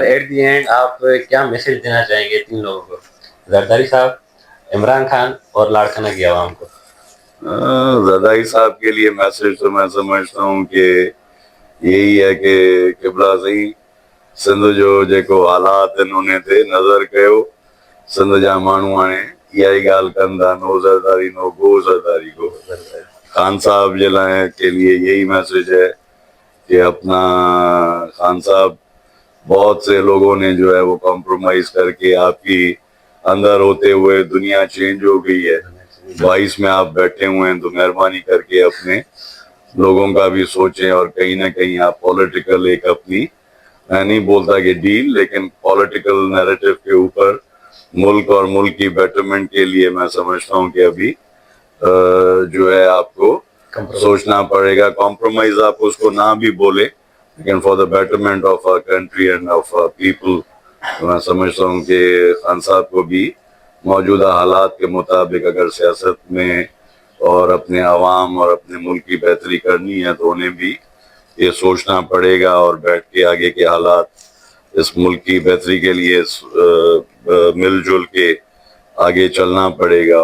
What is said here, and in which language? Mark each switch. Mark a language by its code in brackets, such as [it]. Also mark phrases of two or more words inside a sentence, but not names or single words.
[ur] سر [en] at the end [ur] آپ کیا میسج دینا چاہیں گے تین لوگوں کو, زرداری صاحب, عمران خان اور لاڑکانہ کی عوام کو؟ زرداری صاحب کے لیے میسج تو میں سمجھتا ہوں کہ یہی ہے کہ قبلہ صحیح سندھ جو [sd] जेको हालात इन्होंने थे नज़र कयो, सिंध जा माण्हू हाणे इहा ई ॻाल्हि कनि था, नो ज़रदारी नो गो ज़रदारी गो. [ur] خان صاحب جے لائی کے لیے یہی میسج ہے کہ اپنا خان صاحب، بہت سے لوگوں نے جو ہے وہ کمپرومائز کر کے آپ کی اندر ہوتے ہوئے دنیا چینج ہو گئی ہے. 22 میں آپ بیٹھے ہوئے ہیں تو مہربانی کر کے اپنے لوگوں کا بھی سوچیں اور کہیں نہ کہیں آپ پولیٹیکل ایک اپنی، میں نہیں بولتا کہ ڈیل، لیکن [en] political narrative [ur] کے اوپر ملک اور ملک کی بیٹرمنٹ کے لیے میں سمجھتا ہوں کہ ابھی جو ہے آپ کو سوچنا پڑے گا. کمپرومائز آپ اس کو نہ بھی بولے، لیکن [en] for the betterment of our country and of our people [ur] میں سمجھتا ہوں کہ خان صاحب کو بھی موجودہ حالات کے مطابق اگر سیاست میں اور اپنے عوام اور اپنے ملک کی بہتری کرنی ہے تو انہیں بھی یہ سوچنا پڑے گا اور بیٹھ کے آگے کے حالات اس ملک کی بہتری کے لیے مل جل کے آگے چلنا پڑے گا.